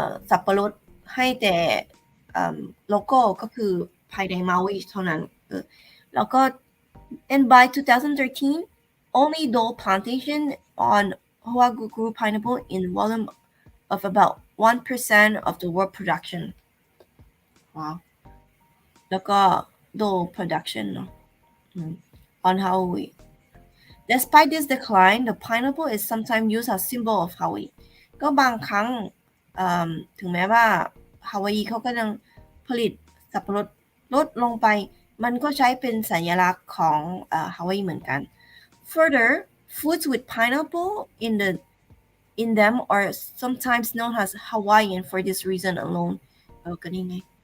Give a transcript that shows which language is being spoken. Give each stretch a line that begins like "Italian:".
Thai: สับปะรดให้แต่local ก็คือภายใน Maui เท่านั้นแล้วก็
English: and by 2013 only Dole plantation on Oahu grew pineapple in volume of about 1% of the world production. Wow. แล้วก็ Dole production เนาะon Hawaii. Despite this decline, the pineapple is sometimes used as symbol of Hawaii.
Thai: ก็บางครั้งถึงแม้ว่าฮาวายเขาก็ยังผลิตสับปะรดลดลงไปมันก็ใช้เป็นสัญลักษณ์ของฮาวายเหมือนกัน
English: Further, foods with pineapple in them are sometimes known as Hawaiian for this reason alone.
Thai: ก็นี่ไง